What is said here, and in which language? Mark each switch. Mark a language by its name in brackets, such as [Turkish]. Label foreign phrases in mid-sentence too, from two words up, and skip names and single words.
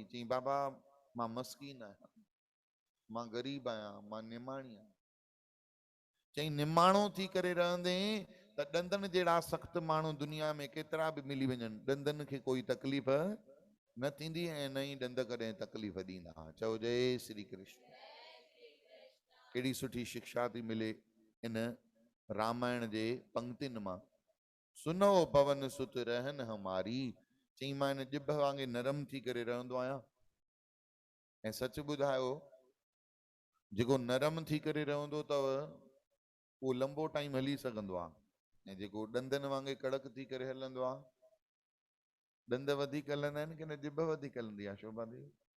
[Sindhi] चई बाबा मां मस्कीन आहियां, मां ग़रीब आहियां, मां निमाणी आहियां। चई निमाणो थी करे रहंदे त ॾंदनि जहिड़ा सख़्तु माण्हू दुनिया में केतिरा बि मिली वञनि, ॾंदनि खे कोई तकलीफ़ न थींदी ऐं न ई ॾंद कॾहिं तकलीफ़ ॾींदा। चओ जय श्री कृष्ण। केॾी सुठी शिक्षा थी मिले इन रामायण जे पंक्तियुनि मां। [Awadhi] सुनो पवन सुत रहन हमारी, [Sindhi] चई मां इन जिभ वांगुरु नरम थी करे रहंदो आहियां। ऐं सच ॿुधायो, जेको नरम थी करे रहंदो अथव उहो लंबो टाइम हली सघंदो आहे, ऐं जेको ॾंदनि वांगुरु कड़क थी करे हलंदो आहे, ॾंद वधीक हलंदा आहिनि कि न जिभ वधीक हलंदी आहे शोभा देवी?